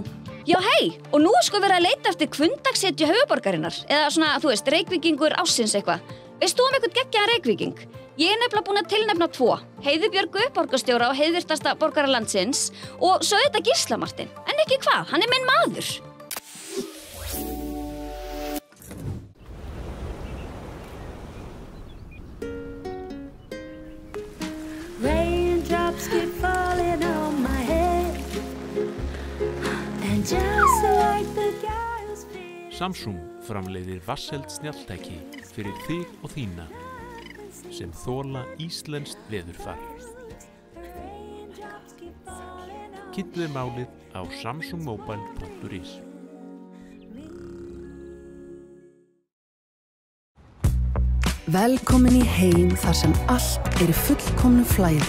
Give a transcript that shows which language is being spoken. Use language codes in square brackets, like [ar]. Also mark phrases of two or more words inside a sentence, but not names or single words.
[is] Já, hei, og nú er sko verið að leita eftir kvundagshetju höfuðborgarinnar. Eða svona, þú veist, Reykvíkingur ársins eitthvað. Veist þú einhvern geggjaðan Reykvíking? Ég er nefnilega búin að tilnefna 2. Heiðu Björgu, borgarstjóra og heiðvirtasta borgara landsins og svo þetta Gísla Martin. En ekki hvað, hann er minn maður. [en] Raindrops keep falling on my head. And just like the guy who's [is] Samsung framleiðir vasseld snjalltæki fyrir þig og þína sem þola íslenskt veðurfar. Kynntu þér málið á samsungmobile.is. Velkomin í heim þar sem allt er í fullkomnu flæði.